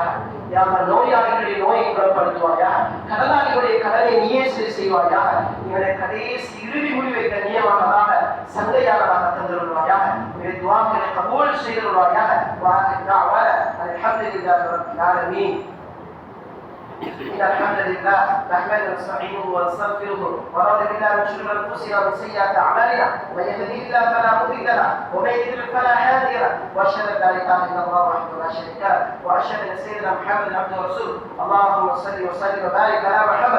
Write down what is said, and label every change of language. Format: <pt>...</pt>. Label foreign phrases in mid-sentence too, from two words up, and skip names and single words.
<ta>யார் நோயாளிகளின் நோயை குணப்படுத்துவாயா. கடனாளிகளுடைய கடனை நீயே சரி செய்வாயா. இவரை கடைசி இறுதி முடிவை கண்ணியமானதாக சந்தையானதாக தந்துள்ளாயா. இவரை துவாக்களை கபூல் செய்துள்ளாயா.</ta> <ar>الحمد لله رب العالمين. إن الحمد لله نحمده ونستعينه ونستغفره ونعوذ بالله من شرور أنفسنا ومن سيئات أعمالنا من يهده الله فلا مضل له ومن يضلل فلا هادي له وأشهد أن لا إله إلا الله وحده لا شريك له وأشهد أن سيدنا محمدا عبده ورسوله اللهم صل وسلم وبارك على محمد.</ar>